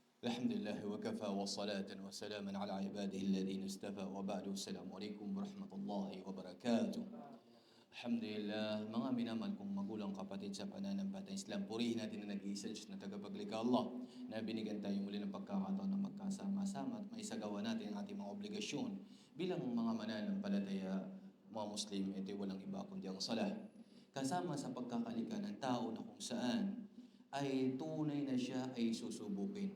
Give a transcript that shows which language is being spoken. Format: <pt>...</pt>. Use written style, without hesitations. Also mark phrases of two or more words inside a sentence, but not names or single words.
<ar>الحمد لله وكفى وصلاة وسلاما على عباده الذين اصطفى وبعد السلام عليكم ورحمة الله وبركاته.</ar> <tl>Alhamdulillah, mga minamahal kong magulang kapatid sa pananampalatayang Islam, purihin natin na nag-iisa Diyos na tagapaglikha Allah na binigyan tayo muli ng pagkakataon na magkasama-sama at maisagawa natin ang ating mga obligasyon bilang mga mananampalataya, mga Muslim. Ito'y walang iba kundi ang salah. Kasama sa pagkakalikha ng tao na kung saan ay tunay na siya ay susubukin.</tl>